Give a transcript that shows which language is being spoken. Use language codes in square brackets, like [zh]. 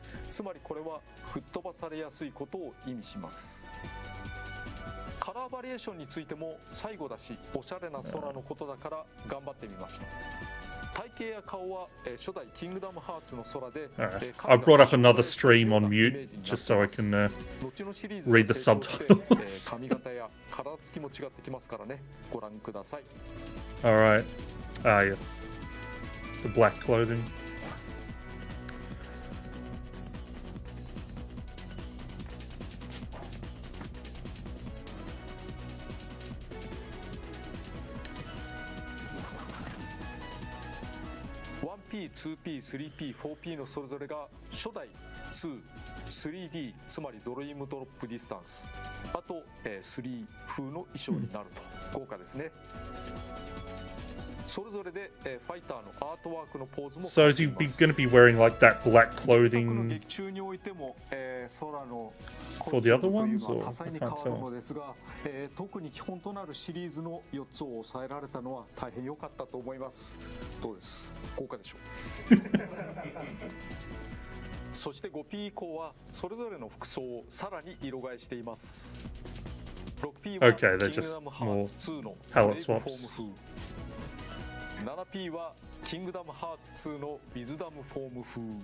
[ja] つまりこれは吹っ飛ばされやすいことを意味します。カラーバリエーションについても最後だしおしゃれな空のことだから頑張ってみました。体型や顔は初代キングダムハーツの空で [en] I brought up another stream on mute just so I can read the subtitles. [ja] 髪型や体つきも違ってきますからね。ご覧ください。 [en] All right. Ah, yes. The black clothing. [ja] P、2P、3P、4P のそれぞれが初代2、3D つまりドリームドロップディスタンス、あと3風の衣装になると豪華ですね。それぞれでファイターのアートワークのポーズも。 [en] So is he going to be wearing like that black clothing [ja] 劇中においても空の [en] for the other ones, or [ja] 多彩に変わるのですが、特に基本となるシリーズの4つを抑えられたのは大変良かったと思います。どうです？豪華でしょう。そして 5P 以降はそれぞれの服装をさらに色替えしています。 6P は [en] Okay, they're just more palette swaps. [ja] 7P はキングダムハーツ2のウィズダムフォーム風。